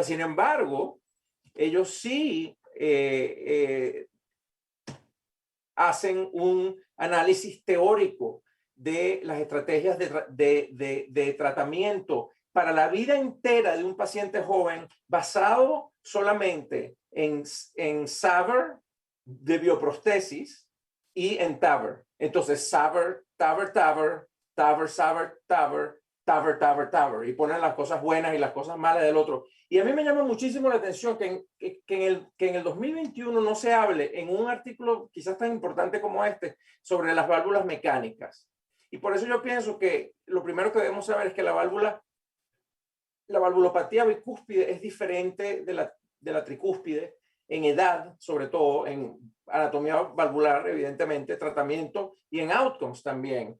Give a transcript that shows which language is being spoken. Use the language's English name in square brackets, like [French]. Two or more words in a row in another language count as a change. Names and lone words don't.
[Spanish] Sin embargo, ellos sí hacen un análisis teórico de las estrategias de tratamiento para la vida entera de un paciente joven basado solamente en SAVR de bioprostesis y en TAVR. Entonces, SAVR, TAVR, TAVR, TAVR, SAVR, TAVR, TAVR, TAVR, TAVR, y ponen las cosas buenas y las cosas malas del otro. Y a mí me llama muchísimo la atención que en el 2021 no se hable en un artículo quizás tan importante como este sobre las válvulas mecánicas. Y por eso yo pienso que lo primero que debemos saber es que la valvulopatía bicúspide es diferente de la tricúspide en edad, sobre todo en anatomía valvular, evidentemente, tratamiento y en outcomes también.